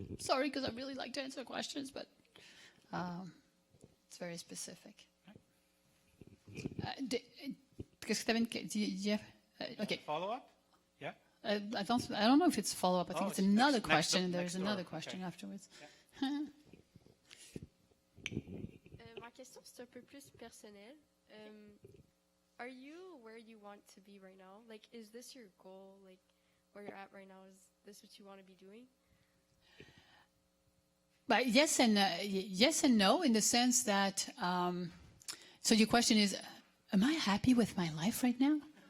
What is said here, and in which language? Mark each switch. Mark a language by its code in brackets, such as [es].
[en] Sorry, because I really like to answer questions, but it's very specific. [fr] Qu'est-ce que tu okay. [en] Follow-up? Yeah. I don't know if it's follow-up. I think it's another question. There's another question afterwards. [fr] Ma question, c'est un peu plus personnel. [en] Are you where you want to be right now? Like, is this your goal? Like, where you're at right now, is this what you want to be doing? But yes and no, in the sense that, so your question is, am I happy with my life right now?